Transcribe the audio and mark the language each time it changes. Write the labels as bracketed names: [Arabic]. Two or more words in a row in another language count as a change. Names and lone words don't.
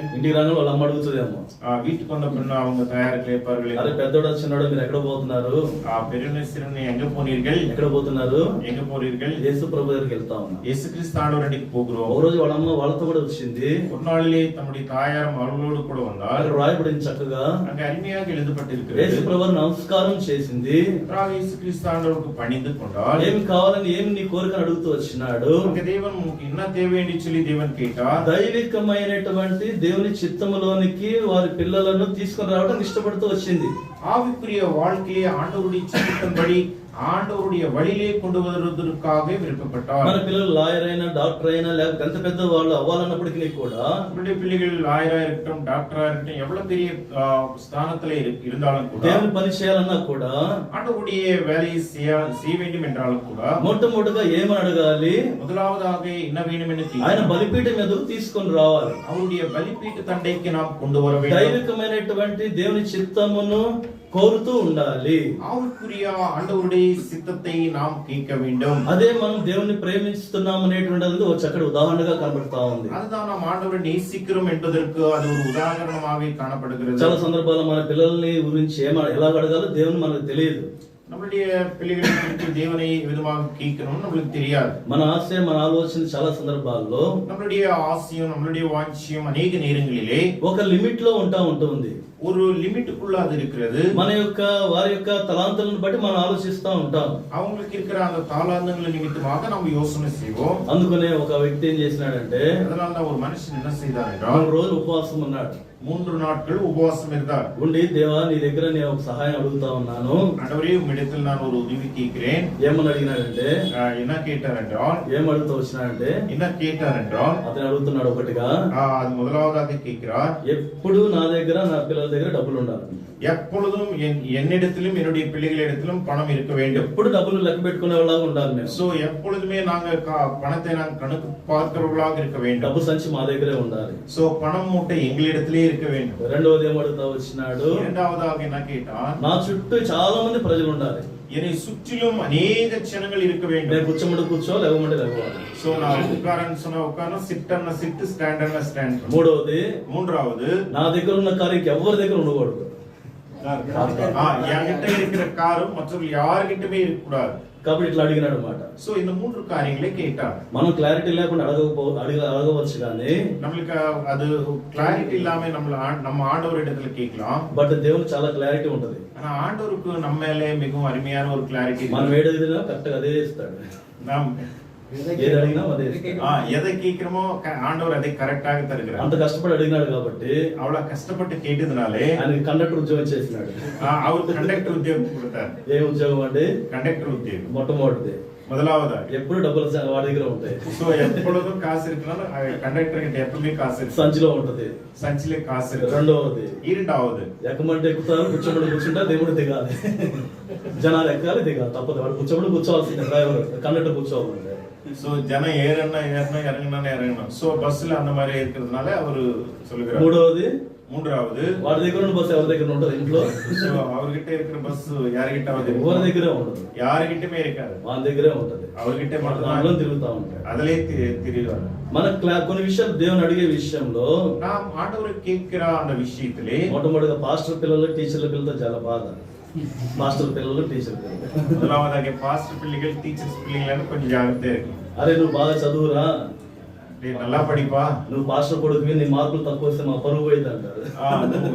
[Telugu] ఇంటికి రాగానే వాళ్ళ అమ్మ అడుగుతుందేమో, [Tamil] வீட்டுக்கு வந்த பின்ன அவங்க தயார் கேட்பார்கள், [Telugu] అరే పెద్దోడు చిన్నోడు మీరు ఎక్కడ పోతున్నారు? [Tamil] பெருநேசரனை எங்க போனீர்கள்? [Telugu] ఎక్కడ పోతున్నారు? [Tamil] எங்க போறீர்கள்? [Telugu] యేసు ప్రభు దగ్గరికి వెళ్తా ఉన్నారు. [Tamil] இயேசு கிறிஸ்து ஆண்டவர் அன்னைக்கு போகிறோம். [Telugu] ఒక రోజు వాళ్ళ అమ్మ వాళ్ళతో కూడా వచ్చింది. [Tamil] ஒரு நாளிலே தம்முடைய தாயாரும் அவர்களோடு கூட வந்தார். [Telugu] అక్కడ రాయబడింది చక్కగా, [Tamil] அங்க அருமையாக எழுதப்பட்டிருக்கிறது. [Telugu] యేసు ప్రభు నమస్కారం చేసింది. [Tamil] இயேசு கிறிஸ்து ஆண்டவருக்கு பணிந்து கொண்டார். [Telugu] ఏమి కావాలని, ఏమి నీ కోరికను అడుగుతూ వచ్చినాడు. [Tamil] தேவன் என்ன தேவை என்று சொல்லி தேவன் கேட்டார். [Telugu] దైవికమైనటువంటి దేవుని చిత్తములోనికి వారి పిల్లలను తీసుకొని రావడం ఇష్టపడుతూ వచ్చింది. [Tamil] ஆவிக்குரிய வாழ்க்கையை ஆண்டவருடைய சித்தத்தின்படி ஆண்டவருடைய வழியிலே கொண்டு வருவதற்காக விருப்பப்பட்டார். [Telugu] మన పిల్లలు లాయర్ అయినా డాక్టర్ అయినా లేకపోతే ఎంత పెద్ద వాళ్ళు అవ్వాలన్నప్పటికీ కూడా, [Tamil] நம்முடைய பிள்ளைகள் லாயரா இருக்கட்டும், டாக்டரா இருக்கட்டும், எவ்வளவு பெரிய ஸ்தானத்துல இருந்தாலும் கூட, [Telugu] దేవుని పని చేయాలన్నా కూడా, [Tamil] ஆண்டவருடைய வேலையை செய்ய வேண்டும் என்றாலும் கூட, [Telugu] మొట్టమొదటిగా ఏమని అడగాలి? [Tamil] முதலாவதாக என்ன வேண்டும் என்று [Telugu] ఆయన బలిపీఠం మీదకు తీసుకొని రావాలి. [Tamil] அவருடைய பலிபீఠ தண்டைக்கு நாம் கொண்டு வர வேண்டும். [Telugu] దైవికమైనటువంటి దేవుని చిత్తమును కోరుతూ ఉండాలి. [Tamil] ஆவிக்குரிய ஆண்டவருடைய சித்தத்தை நாம் கேட்க வேண்டும். [Telugu] అదే మనం దేవుని ప్రేమిస్తున్నాం అనేటువంటిది ఒక చక్కటి ఉదాహరణగా కనబడతా ఉంది. [Tamil] அதுதான் நாம் ஆண்டவரை நேசிக்கிறோம் என்பதற்கு அது ஒரு உదాహరణமாக காணப்படுகிறது. [Telugu] చాలా సందర్భాల్లో మన పిల్లల్ని గురించి ఎలా అడగాలో దేవుని మనకు తెలియదు. [Tamil] நம்மளுடைய பிள்ளைகளை குறித்து தேவனை விதமாக கேட்கணும் நம்மளுக்கு தெரியாது. [Telugu] మన ఆశయం, మన ఆలోచన చాలా సందర్భాల్లో, [Tamil] நம்மளுடைய ஆசையும் நம்மளுடைய வாஞ்சியும் அநேக நேரங்களிலே [Telugu] ఒక లిమిట్ లో ఉంటుంది. [Tamil] ஒரு லிமிட்டுக்குள்ள அது இருக்கிறது. [Telugu] మన యొక్క వారి యొక్క తలాంతులను బట్టి మనం ఆలోచిస్తూ ఉంటాం. [Tamil] அவங்களுக்கு இருக்கிற அந்த தாளாந்தங்கள் நிமித்தமாக நம்ம யோசனை செய்வோம். [Telugu] అందుకనే ఒక వ్యక్తి ఏం చేసినాడంటే, [Tamil] அதனால தான் ஒரு மனுஷன் என்ன செய்தார் என்றால் [Telugu] 3 రోజులు ఉపవాసం ఉన్నాడు. [Tamil] 3 நாட்கள் உபவாசம் இருந்தார். [Telugu] ఉండి, దేవా నీ దగ్గర నేను ఒక సహాయం అడుగుతా ఉన్నాను. [Tamil] ஆண்டவரே உம்மிடத்தில் நான் ஒரு உதவி கேட்கிறேன். [Telugu] ఏమని అడిగినాడంటే, [Tamil] என்ன கேட்டார் என்றால், [Telugu] ఏం అడుగుతూ వచ్చినాడంటే, [Tamil] என்ன கேட்டார் என்றால், [Telugu] అతను అడుగుతున్నాడు ఒకటిగా, [Tamil] அது முதலாவதாக கேட்கிறார், [Telugu] ఎప్పుడు నా దగ్గర, నా పిల్లల దగ్గర డబ్బులు ఉండాలి. [Tamil] எப்பொழுதும் என்னிடத்திலும் என்னுடைய பிள்ளைகளிடத்திலும் பணம் இருக்க வேண்டும். [Telugu] ఎప్పుడు డబ్బులు లెక్క పెట్టుకునేవాళ్ళగా ఉండాలి మేము. [Tamil] சோ எப்பொழுதுமே நாங்க பணத்தை நாங்கள் கணக்கு பார்க்கிறவர்களாக இருக்க வேண்டும். [Telugu] డబ్బు సంచి మా దగ్గరే ఉండాలి. [Tamil] சோ பணம் மூட்டை எங்களிடத்திலே இருக்க வேண்டும். [Telugu] రెండవది ఏం అడుగుతా వచ్చినాడు, [Tamil] இரண்டாவதாக என்ன கேட்டான், [Telugu] నా చుట్టూ చాలా మంది ప్రజలు ఉండాలి. [Tamil] என்னை சுற்றிலும் அநேக ஜனங்கள் இருக்க [Telugu] నేను [Tamil] வேண்டும். [Telugu] కూర్చోమంటే కూర్చో, లేవమంటే లేవాలి. [Tamil] சோ நான் உட்காரன்னு சொன்னா உட்காரணும், சிட்டன்னா சிட்டு, ஸ்டாண்டர்னா ஸ்டாண்ட். [Telugu] మూడవది, [Tamil] மூன்றாவது, [Telugu] నా దగ్గర ఉన్న కారు ఎవరి దగ్గర ఉండకూడదు. [Tamil] என்கிட்ட இருக்கிற காரும் மற்றவர்கள் யாருகிட்டமே இருக்க கூடாது. [Telugu] కాబట్టి ఇట్లా అడిగినాడు అన్నమాట. [Tamil] சோ இந்த 3 காரியங்களை கேட்டார். [Telugu] మనం క్లారిటీ లేకుండా అడగవచ్చు కానీ, [Tamil] நம்மளுக்கு அது கிளாரிட்டி இல்லாம நம்ம ஆண்டவர் இடத்துல கேட்கலாம். [Telugu] బట్ దేవునికి చాలా క్లారిటీ ఉంటది. [Tamil] ஆனா ஆண்டவருக்கு நம்ம மேலே மிகவும் அருமையான ஒரு கிளாரிட்டி. [Telugu] మనం ఏదైనా కరెక్ట్ గా అదే ఇస్తాడు. [Tamil] நாம் [Telugu] ఏది అడిగినా అదే ఇస్తాడు. [Tamil] எதை கேட்கிறோமோ ஆண்டவர் அதை கரெக்டாக தருகிறார். [Telugu] అంత కష్టపడి అడిగినాడు కాబట్టి, [Tamil] அவ்வளவு கஷ்டப்பட்டு கேட்டதுனாலே [Telugu] ఆయనకి కండక్టర్ ఉద్యోగం చేసినాడు. [Tamil] அவருக்கு கண்டக்டர் உத்தியோகம் கொடுத்தார். [Telugu] ఏ ఉద్యోగం అంటే? [Tamil] கண்டக்டர் உத்தியோகம். [Telugu] మొట్టమొదటిది. [Tamil] முதலாவது [Telugu] ఎప్పుడు డబ్బులు వాడి దగ్గర ఉంటాయి. [Tamil] சோ எப்பொழுதும் காசு இருக்கணும். கண்டக்டர் கிட்ட எப்பவுமே காசு இருக்கு. [Telugu] సంచిలో ఉంటది. [Tamil] సంచిలో కాసు இருக்கு. [Telugu] రెండవది, [Tamil] இரண்டாவது, [Telugu] ఎక్కమంటే ఎక్కుతారు, కూర్చోబడి కూర్చుంటే దేవుడు దిగాలి. జనాలు ఎక్కాలి, దిగాలి, తప్పదు. వాడు కూర్చోబడి కూర్చోవాల్సిందే. డ్రైవర్, కండక్టర్ కూర్చోవాలంటే. [Tamil] சோ ஜனம் இறங்கணும், இறங்கணும். சோ பஸ்ல அந்த மாதிரி இருக்கிறதுனால அவரு சொல்லுகிறார். [Telugu] మూడవది, [Tamil] மூன்றாவது [Telugu] వాడి దగ్గర ఉన్న బస్సు ఎవరి దగ్గర ఉంటుంది ఇంట్లో? [Tamil] సో அவர்கிட்ட இருக்கிற பஸ் யார்கிட்ட [Telugu] ఎవరి దగ్గరే ఉండదు, [Tamil] யார்கிட்டமே இருக்காது, [Telugu] వాళ్ళ దగ్గరే ఉంటది. [Tamil] அவர்கிட்ட [Telugu] దాంట్లో [Tamil] மட்டும் [Telugu] తిరుగుతా ఉంటాడు. [Tamil] அதிலே திரிவார். [Telugu] మన కొన్ని విషయాలు దేవుని అడిగే విషయంలో [Tamil] நாம் ஆண்டவர் கேட்கிற அந்த விஷயத்திலே [Telugu] మొట్టమొదటిగా పాస్టర్ పిల్లలు టీచర్ల పిల్లలతో చాలా బాధ. మాస్టర్ పిల్లలు టీచర్ పిల్లలు, [Tamil] முதலாவதாக பாஸ்டர் பிள்ளைகள் டீச்சர்ஸ் பிள்ளைகள் கொஞ்சம் ஜாகிரதையா இருக்கு. [Telugu] అరే నువ్వు బాగా చదువురా, [Tamil] டேய் நல்லா படிப்பா, [Telugu] నువ్వు పాస్టర్ కొడుకువి, నీ మార్కులు తక్కువ వస్తే మా పరువు పోయింది అంటారు.